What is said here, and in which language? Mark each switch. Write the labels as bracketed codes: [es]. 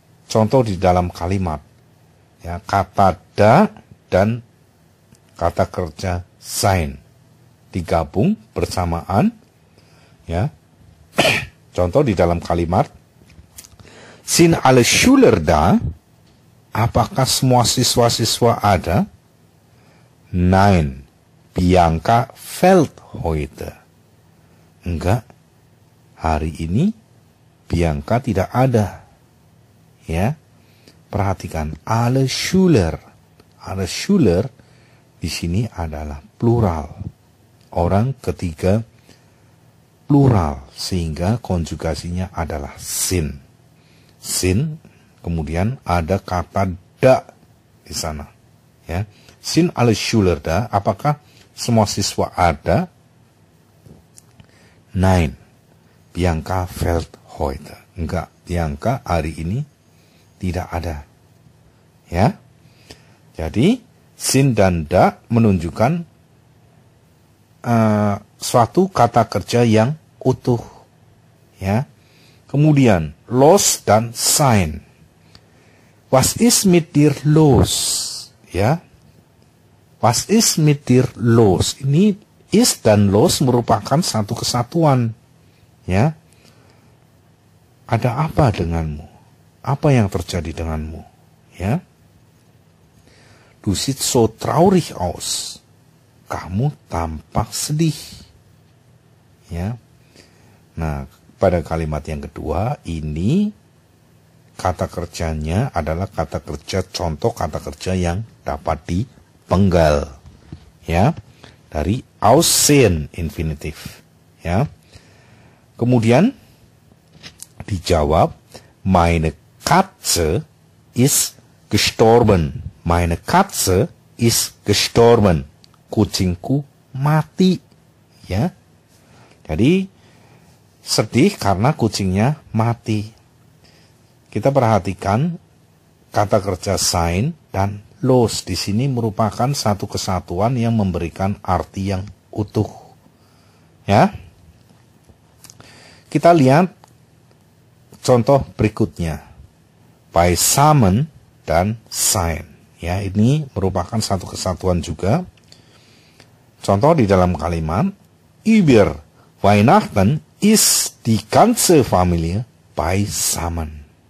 [id] Contoh di dalam kalimat, ya, kata da dan kata kerja sein digabung bersamaan, ya. [de] Contoh di dalam kalimat, sind alle Schüler da? [id] Apakah semua siswa-siswa ada? [de] Nein, Bianca fehlt heute. [id] Enggak, hari ini Bianca tidak ada. Ya, perhatikan alle Schüler. Alle Schüler di sini adalah plural. Orang ketiga plural sehingga konjugasinya adalah sind. Sind, kemudian ada kata da di sana. [de] Ya, sind alle Schüler da? [id] Apakah semua siswa ada? [de] Nein, Bianca fehlt heute. [id] Enggak, Bianca hari ini tidak ada. Ya. Jadi sind dan da menunjukkan suatu kata kerja yang utuh. Ya. Kemudian los dan sein. [de] Was ist mit dir los? Ya. Was ist mit dir los? [id] Ini is dan los merupakan satu kesatuan. Ya. Ada apa denganmu? Apa yang terjadi denganmu? Ya. [de] Du siehst so traurig aus. [id] Kamu tampak sedih. Ya. Nah, pada kalimat yang kedua ini kata kerjanya adalah kata kerja, contoh kata kerja yang dapat dipenggal. Ya. Dari aussehen infinitif. Ya. Kemudian dijawab, [de] meine Katze ist gestorben. Meine Katze ist gestorben. [id] Kucingku mati. Ya. Jadi sedih karena kucingnya mati. Kita perhatikan kata kerja sein dan los di sini merupakan satu kesatuan yang memberikan arti yang utuh. Ya. Kita lihat contoh berikutnya. Beisammen dan sein. Ya, ini merupakan satu kesatuan juga. Contoh di dalam kalimat, [de] über Weihnachten ist die ganze Familie beisammen.